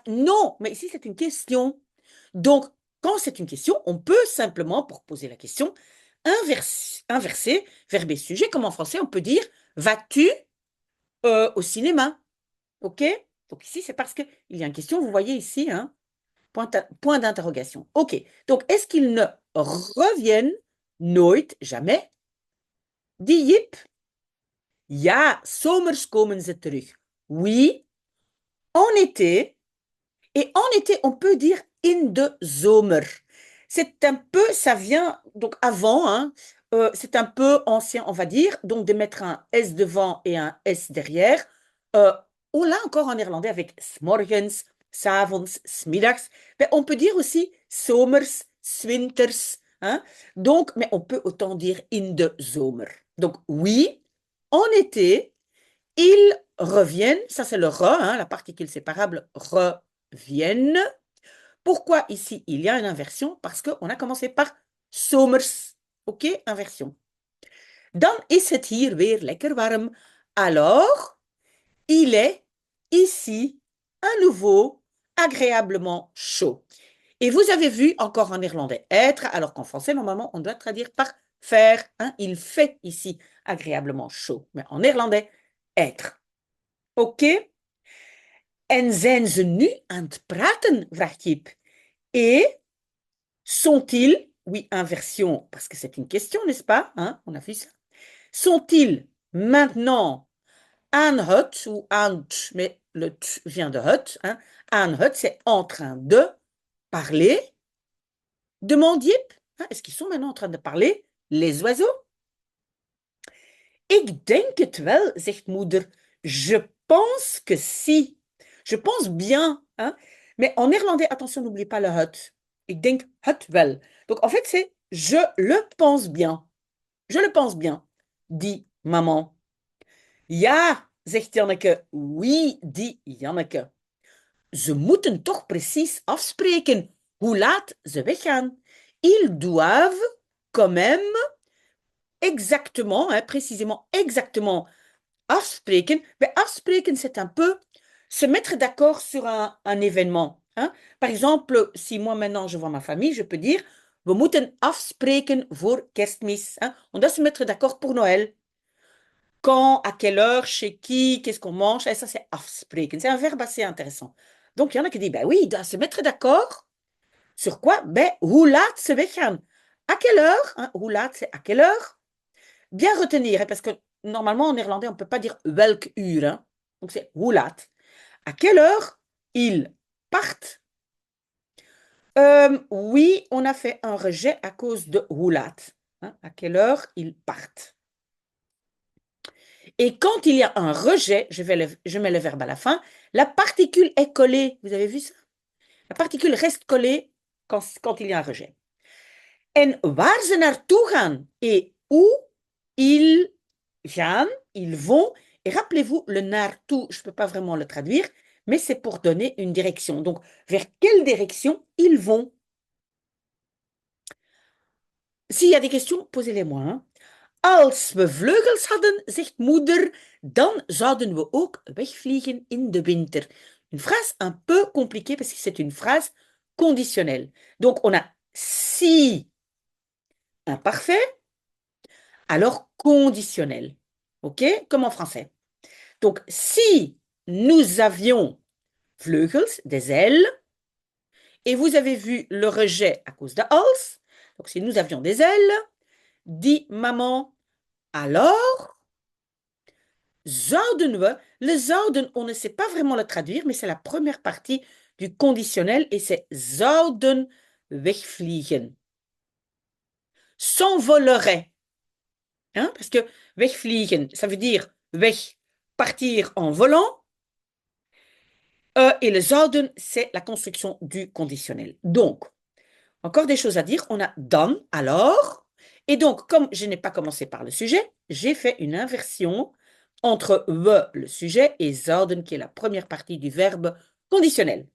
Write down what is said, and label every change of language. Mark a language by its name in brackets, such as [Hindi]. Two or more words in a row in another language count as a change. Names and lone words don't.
[French] Non, mais ici, c'est une question. Donc, quand c'est une question, on peut simplement, pour poser la question, inverser verbe et sujet, comme en français, on peut dire vas-tu au cinéma? OK? Donc ici, c'est parce qu'il y a une question, vous voyez ici, hein, point d'interrogation. OK. Donc, est-ce qu'ils ne reviennent nooit, jamais? Dit Jip. [Dutch] Ja, zomers komen ze terug. [French] Oui, en été. Et en été, on peut dire [Dutch] in de zomer. [French] C'est un peu, ça vient, donc avant, hein, c'est un peu ancien, on va dire, donc de mettre un S devant et un S derrière. On l'a encore en néerlandais avec [Dutch] s'morgens, s'avonds, s'middags. [French] Mais on peut dire aussi [Dutch] zomers, zwinters. [French] Hein. Donc, mais on peut autant dire [Dutch] in de zomer. [French] Donc oui, en été, ils reviennent, ça c'est le re, hein, la particule séparable reviennent. Pourquoi ici il y a une inversion? Parce qu'on a commencé par zomers. Ok, inversion. [Dutch] Dan is het hier weer lekker warm. [French] Alors, il est ici à nouveau agréablement chaud. Et vous avez vu encore en néerlandais être, alors qu'en français, normalement, on doit traduire par faire. Hein, il fait ici agréablement chaud. Mais en néerlandais, être. Ok? [Dutch] En zijn ze nu aan het praten? Vraagt Jip. [French] Et sont-ils, oui, inversion, parce que c'est une question, n'est-ce pas? Hein, on a vu ça. Sont-ils maintenant [Dutch] aan het, [French] ou [Dutch] aan t, [French] mais le t vient de het, hein, [Dutch] aan het, [French] c'est en train de, parler? Demande Jip. Ah, est-ce qu'ils sont maintenant en train de parler, les oiseaux? [Dutch] Ik denk het wel, zegt moeder. [French] Je pense que si. Je pense bien. Hein? Mais en néerlandais, attention, n'oublie pas le het. [Dutch] Ik denk het wel. [French] Donc en fait, c'est je le pense bien. Je le pense bien, dit maman. [Dutch] Ja, zegt Janneke. [French] Oui, dit Janneke. [Dutch] Ze moeten toch precies afspreken hoe laat ze weggaan. [French] Ils doivent quand même exactement, hein, précisément, exactement afspreken. Mais afspreken, c'est un peu se mettre d'accord sur un événement. Hein. Par exemple, si moi maintenant je vois ma famille, je peux dire, [Dutch] we moeten afspreken voor kerstmis. [French] Hein. On doit se mettre d'accord pour Noël. Quand, à quelle heure, chez qui, qu'est-ce qu'on mange. Et ça, c'est afspreken. C'est un verbe assez intéressant. Donc, il y en a qui disent, ben oui, il doit se mettre d'accord. Sur quoi? [Dutch] Ben, hoe laat ze weggaan. [French] À quelle heure? Hein? [Dutch] Hoe laat, [French] c'est à quelle heure? Bien retenir, hein, parce que normalement en néerlandais, on ne peut pas dire [Dutch] welk uur. [French] Hein. Donc c'est [Dutch] hoe laat. [French] À quelle heure ils partent? Oui, on a fait un rejet à cause de [Dutch] hoe laat. [French] Hein. À quelle heure ils partent? Et quand il y a un rejet, je mets le verbe à la fin, la particule est collée. Vous avez vu ça? La particule reste collée quand il y a un rejet. [Dutch] En waar ze naartoe gaan [French] et où ils gaan, ils vont. Et rappelez-vous, le naartoe, je ne peux pas vraiment le traduire, mais c'est pour donner une direction. Donc, vers quelle direction ils vont? S'il y a des questions, posez-les-moi. Hein. [Dutch] Als we vleugels hadden, zegt moeder, dan zouden we ook wegvliegen in de winter. [French] Une phrase un peu compliquée parce que c'est une phrase conditionnelle. Donc, on a si imparfait, alors conditionnel. OK? Comme en français. Donc, si nous avions vleugels, des ailes, et vous avez vu le rejet à cause de als, donc si nous avions des ailes, dit maman, alors [Dutch] zouden we, [French] le zouden, on ne sait pas vraiment le traduire, mais c'est la première partie du conditionnel et c'est [Dutch] zouden wegvliegen. [French] S'envolerait. Hein, parce que wegvliegen, ça veut dire weg, partir en volant. Et le zouden, c'est la construction du conditionnel. Donc, encore des choses à dire. On a dan, alors. Et donc, comme je n'ai pas commencé par le sujet, j'ai fait une inversion entre we, le sujet, et zouden, qui est la première partie du verbe conditionnel.